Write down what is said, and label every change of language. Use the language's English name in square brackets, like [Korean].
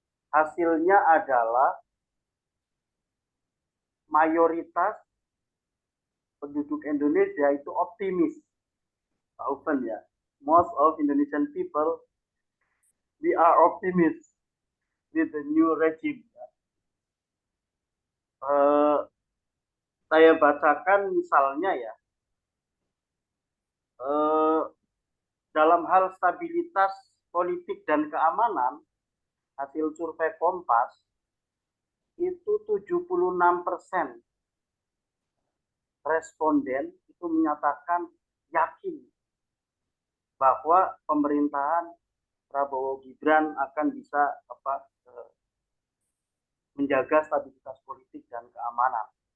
[Indonesian] Hasilnya adalah mayoritas penduduk Indonesia itu optimis. [English] Pak Ufen ya, most of Indonesian people, we are optimistic with the new regime. [Indonesian] Saya bacakan misalnya ya, dalam hal stabilitas politik dan keamanan, hasil survei Kompas itu 76% responden itu menyatakan yakin bahwa pemerintahan Prabowo-Gibran akan bisa menjaga stabilitas politik dan keamanan.